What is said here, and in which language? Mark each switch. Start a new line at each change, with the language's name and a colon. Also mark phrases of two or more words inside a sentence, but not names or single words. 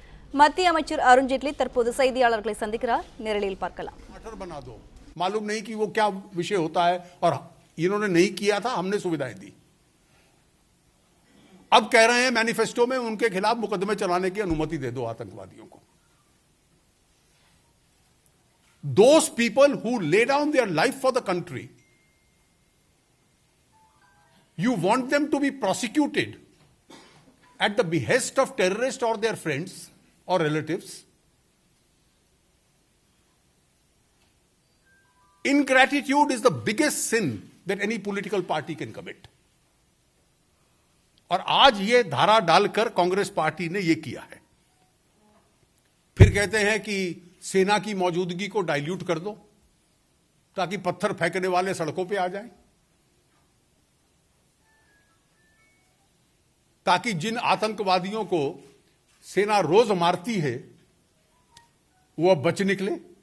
Tamil: மத்திய அமைச்சர் அருண் ஜேட்லி தற்போது செய்தியாளர்களை சந்திக்கிறார். நேரலையில் பார்க்கலாம்.
Hindi: बना दो, मालूम नहीं कि वो क्या विषय होता है और इन्होंने नहीं किया था, हमने सुविधाएं दी। अब कह रहे हैं मैनिफेस्टो में उनके खिलाफ मुकदमे चलाने की अनुमति दे दो आतंकवादियों को।
English: Those people who lay down their life for the country, you want them to be prosecuted at the behest of terrorists or their friends or relatives. Ingratitude is the biggest sin that any political party can commit.
Hindi: और आज ये धारा डालकर कांग्रेस पार्टी ने ये किया है। फिर कहते हैं कि सेना की मौजूदगी को डाइल्यूट कर दो ताकि पत्थर फेंकने वाले सड़कों पे आ जाएं, ताकि जिन आतंकवादियों को सेना रोज मारती है वो अब बच निकले।